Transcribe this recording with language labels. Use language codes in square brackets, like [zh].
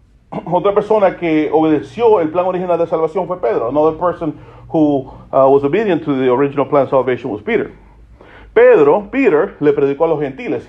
[es] Otra persona que obedeció el plan original de salvación fue Pedro. [en] Another person who was obedient to the original plan of salvation was Peter. [es] Peter le predicó a los gentiles.